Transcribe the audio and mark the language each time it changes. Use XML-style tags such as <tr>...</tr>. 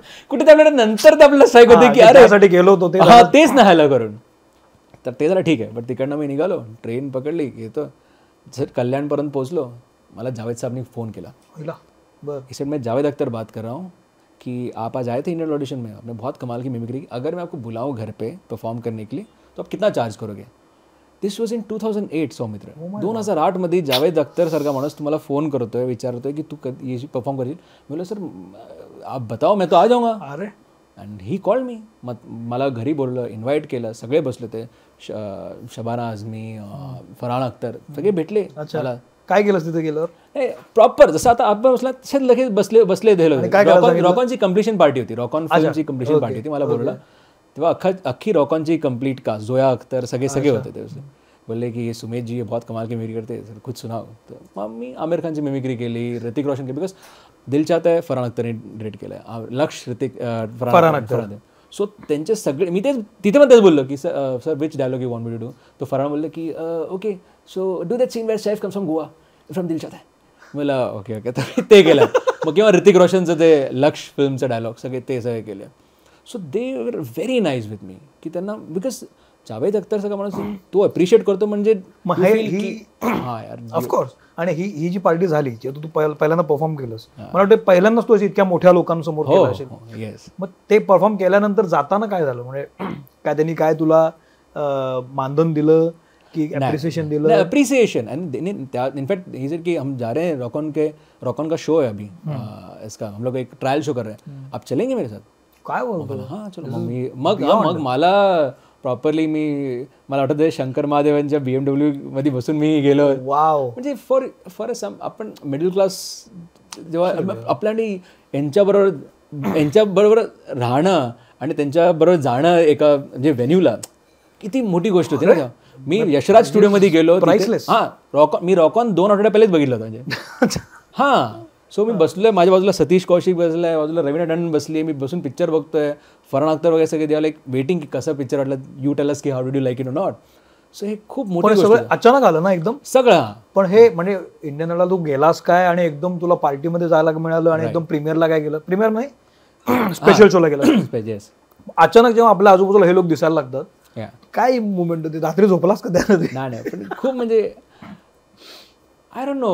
<mr>कुठे आपल्याला नंतर ते आपल्याला साईक होते की अरे गेलो होतो हा तेच नाही आलं करून. तर ते जरा ठीक आहे. बट तिकडनं मी निघालो, ट्रेन पकडली, येतो जर कल्याणपर्यंत पोहोचलो. मला</mr> <hi>जावेद साहब ने फ़ोन किया. इसे मैं जावेद अख्तर बात कर रहा हूँ कि आप आज आए थे इंडियन ऑडिशन में, आपने बहुत कमाल की मिमिक्री की. अगर मैं आपको बुलाऊँ घर पे परफॉर्म करने के लिए तो आप कितना चार्ज करोगे.</hi> <en>This was in 2008 Soumitra.</en> <mr>2008 मध्ये जावेद अख्तर सारखा माणूस तुम्हाला फोन करतोय, विचारतोय की तू ये परफॉर्म करशील.</mr> <hi>बोला सर आप बताओ मैं तो आ जाऊँगा.</hi> <en>अरे and he call me.</en> <mr>मग मला घरी बोललं, इन्व्हाइट केलं, सगळे बसले ते. शबाना आझमी, फरहान अख्तर सगळे भेटले. मला काय केलं तिथे गेल्यावर प्रॉपर जसं आता आपण बसला तसेच लगेच बसले रॉकॉनची कम्प्लिशन पार्टी होती. रॉकॉन फिल्मची कम्प्लिशन पार्टी होती. मला बोलला तेव्हा अख्खी रॉकॉनची कंप्लीट कास्ट, जोया अख्तर सगळे होते ते. बोलले की</mr> <hi>ये सुमेध जी बहुत कमाल की मिमिक्री करते, सर खुद सुनाओ.</hi> <mr>तर मग मी आमिर खानची मिमिक्री केली, ऋतिक रोशन केली. बिकॉज दिल चाहता है फरहान अख्तरने डिरेक्ट केलं आहे, लक्ष ऋतिक फरहान अख्तर. सो त्यांचे सगळे मी तेच तिथे पण तेच बोललो की sir</mr> <en>Which dialogue you want me to do.</en> <mr>तो फरहान बोललं की</mr> <en>Okay so do that scene where Saif comes from Goa from Dil Chahta Hai.</en> <mr>मला ओके तर ते केलं. मग किंवा ऋतिक रोशनचं ते लक्ष फिल्मचं डायलॉग सगळे केले.</mr> <en>so they were very nice with me</en> <mr>की त्यांना बिकॉज जावेद अख्तरचा माणूस तो अप्रिशिएट करतो म्हणजे मग</mr> <en>you</en> <mr>हे</mr> <en>feel</en> <mr>ही की हा यार</mr> <en>Of course.</en> <mr>आणि ही जी पार्टी झाली जेव्हा तू पहिल्यांदा परफॉर्म केलंस, मला वाटतं पहिल्यांदाच तू इतक्या मोठ्या लोकांसमोर केलं असेल.</mr> <en>Yes.</en> <mr>मग ते परफॉर्म केल्यानंतर जाताना काय झालं, म्हणजे काय त्यांनी काय तुला मानधन दिलं की अप्रिसिएशन दिलं?</mr> <en>appreciation and in fact he said</en> <hi>कि हम जा रहे हैं रॉकॉन का शो है अभी इसका, हम लोग एक ट्रायल शो कर रहे हैं, आप चलेंगे मेरे साथ?</hi> <mr>काय बोलतो?</mr> <hi>हां चलो.</hi> <mr>मग मला प्रॉपरली मला आठवतं शंकर महादेवांच्या BMW मध्ये बसून मी गेलो.</mr> <en>Wow.</en> <mr>म्हणजे फॉर आपण मिडल क्लास जेव्हा आपल्याने यांच्याबरोबर राहणं आणि त्यांच्याबरोबर जाणं एका म्हणजे व्हेन्यूला किती मोठी गोष्ट होती ना. मी यशराज स्टुडिओमध्ये गेलो. मी रॉकॉन 2 आठवड्या पहिलेच बघितलं होतं म्हणजे. हां. सो मी बसलोय, माझ्या बाजूला सतीश कौशिक बसलाय, बाजूला रवीना टंडन बसली, मी बसून पिक्चर बघतोय. फरहान अख्तर वगैरे सगळे देवा लाईक वेटिंग की कसं पिक्चर वाटलं,</mr> <en>You tell us की how did you like it और not.</en> <mr>सो हे खूप मोठी गोष्ट सगळं अचानक आलं ना एकदम सगळं. पण हे म्हणजे इंडियन आयडॉल तू गेलास काय आणि एकदम तुला पार्टीमध्ये जायला मिळालं आणि एकदम प्रीमियरला काय गेलं, प्रीमियर नाही स्पेशल शोला गेला. अचानक जेव्हा आपल्या आजूबाजूला हे लोक दिसायला लागतात, काय मुवमेंट होती? रात्री झोपलास का त्यामध्ये? नाही पण खूप म्हणजे</mr> <en>I don't know.</en>